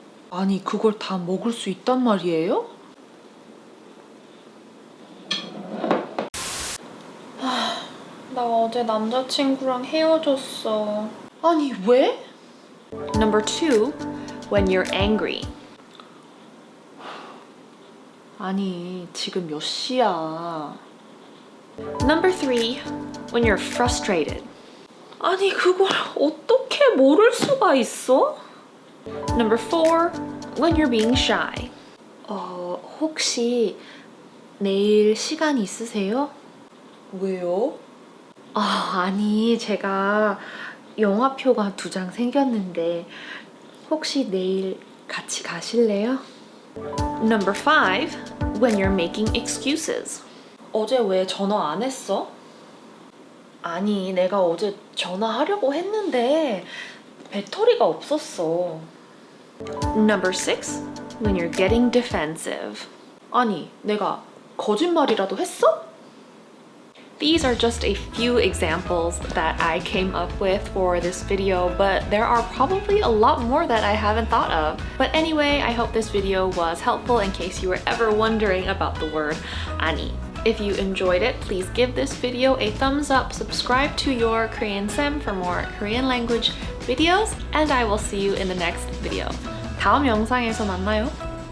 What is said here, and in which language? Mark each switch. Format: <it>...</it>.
<ko>아니, 그걸 다 먹을 수 있단 말이에요? 나 어제 남자친구랑 헤어졌어. 아니, 왜?</ko> <en>Number two, when you're angry.</en> <ko>아니, 지금 몇 시야?</ko> <en>Number three, when you're frustrated.</en> <ko>아니, 그걸 어떻게 모를 수가 있어?</ko> <en>Number four, when you're being shy.</en> <ko>혹시 내일 시간 있으세요? 왜요? 아니, 제가 영화표가 2장 생겼는데 혹시 내일 같이 가실래요?</ko> <en>Number five, when you're making excuses.</en> <ko>어제 왜 전화 안 했어? 아니, 내가 어제 전화하려고 했는데 배터리가 없었어.</ko> <en>Number six, when you're getting defensive.</en> <ko>아니, 내가 거짓말이라도 했어?</ko> <en>These are just a few examples that I came up with for this video, but there are probably a lot more that I haven't thought of. But anyway, I hope this video was helpful in case you were ever wondering about the word 아니. If you enjoyed it, please give this video a thumbs up, subscribe to your Korean Sam for more Korean language videos, and I will see you in the next video.</en> <ko>다음 영상에서 만나요.</ko>